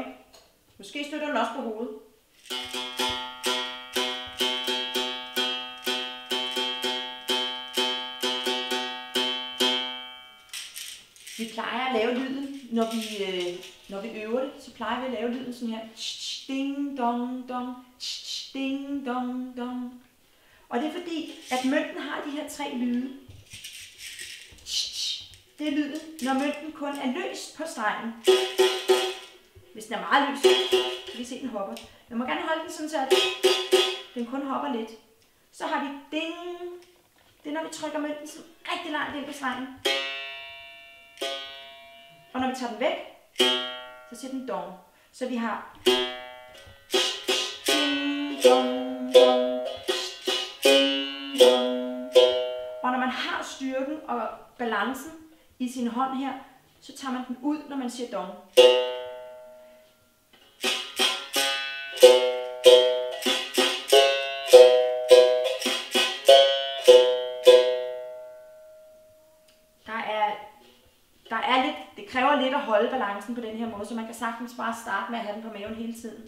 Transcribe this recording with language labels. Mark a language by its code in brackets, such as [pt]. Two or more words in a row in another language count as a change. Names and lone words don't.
[da] Måske støtter den også på hovedet. Vi plejer at lave lyden, når vi øver det, så plejer vi at lave lyden sådan her. Ding dong dong, ding dong dong. Og det er fordi, at mønten har de her 3 lyde. Det er lyden, når mønten kun er løst på strengen. Hvis den er meget løs, kan vi se, at den hopper. Man må gerne holde den sådan, så at den kun hopper lidt. Så har vi ding. Det er, når vi trykker mønten sådan rigtig langt ind på strengen. Og når vi tager den væk, så siger den dong. Så vi har ding, dong, dong, ding, dong. Og når man har styrken og balancen i sin hånd her, så tager man den ud, når man siger dong. Det kræver lidt at holde balancen på den her måde, så man kan sagtens bare starte med at have den på maven hele tiden.